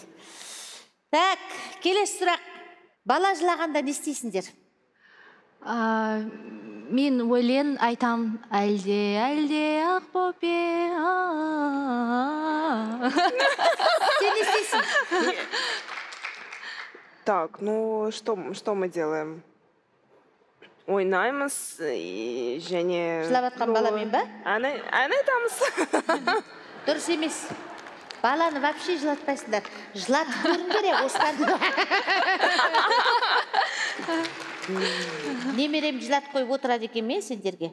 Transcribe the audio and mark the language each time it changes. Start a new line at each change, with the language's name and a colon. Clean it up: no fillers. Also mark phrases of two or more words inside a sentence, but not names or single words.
Kazakh: Так, келесі сұрақ. Бала жылағанда не істейсіңдер? Мен өлең айтам, әлде ақ бөпе. Сен не істейсің?
Russian: Так, ну что мы делаем?
Kazakh: Ойнаймыз және... Жылап атқан баламен ба? Ән айтамыз. Дұрыс емес. Баланы вообще жылатпайсыңдар. Жылатып көрін керек, осыдан. Немерем жылатып қойып отырады екен ме сендерге?